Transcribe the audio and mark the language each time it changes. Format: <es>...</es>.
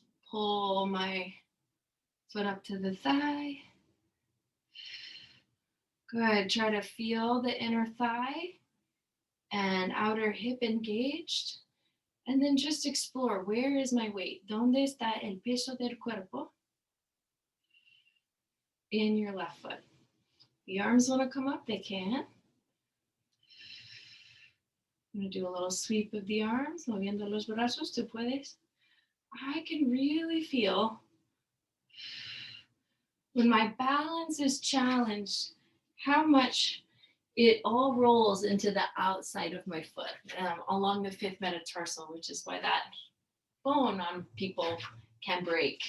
<en>Pull my foot up to the thigh. Good. Try to feel the inner thigh and outer hip engaged. And then just explore, where is my weight?</en> <es>¿Dónde está el peso del cuerpo?</es> <en>In your left foot. The arms want to come up, they can. I'm going to do a little sweep of the arms,</en> <es>moviendo los brazos, tú puedes.</es> <en>I can really feel when my balance is challenged, how much it all rolls into the outside of my foot, along the fifth metatarsal, which is why that bone on people can break.</en>